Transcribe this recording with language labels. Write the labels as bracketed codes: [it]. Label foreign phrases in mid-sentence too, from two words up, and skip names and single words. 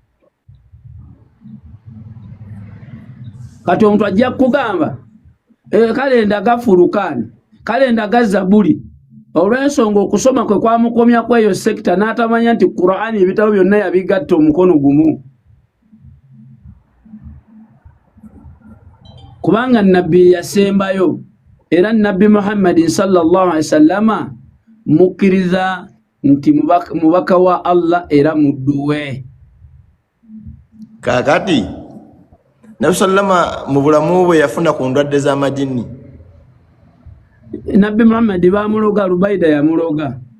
[lg] Kati omuntu ajja kugamba kale ndaga Furukani, kale ndaga Zaburi, olw'ensonga okusoma kwe kwamukomya kweyo sekita n'atamanya nti Qur'ani ebitabo byonna yabigatta omukono gumu. Kubanga nabbi yasembayo era nabbi Muhammad [ar] صلى الله عليه وسلم [lg] mukkiriza nti mubaka wa Allah era mudduwe. Kakati Nabi sallama mu bulamu bwe yafuna ku ndwadde z'amajini. Nabbi Muhammad bamuloga, Rubaida yamuloga.